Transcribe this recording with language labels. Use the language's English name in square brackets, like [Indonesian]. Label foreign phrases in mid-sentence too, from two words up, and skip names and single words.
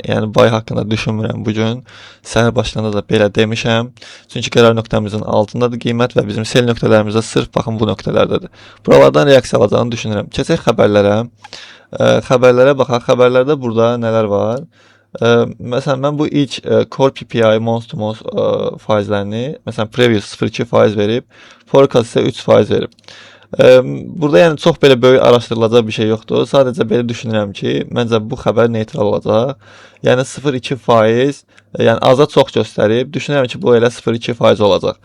[Azerbaijani] Yəni buy haqqında düşünmürəm bu gün. Səhər başlarında da belə demişəm. Çünki qərar nöqtəmizin altındadır qiymət və bizim sell nöqtələrimizdə sırf baxın bu nöqtələrdədir. Buralardan reaksiya alacağını düşünürəm. Keçək xəbərlərə. Xəbərlərə baxaq. Xəbərlərdə burada nələr var? Məsələn mən bu ilk [English] core PPI month-to-month [Azerbaijani] faizlərini, məsələn previous 0,2% verib, forecast isə 3% verib. Burada yəni çox belə böyük araşdırılacaq bir şey yoxdur. Sadəcə belə düşünürəm ki, məncə bu xəbər neytral olacaq. Yəni 0,2%, yəni aza çox göstərib, düşünürəm ki, bu elə 0,2% olacaq.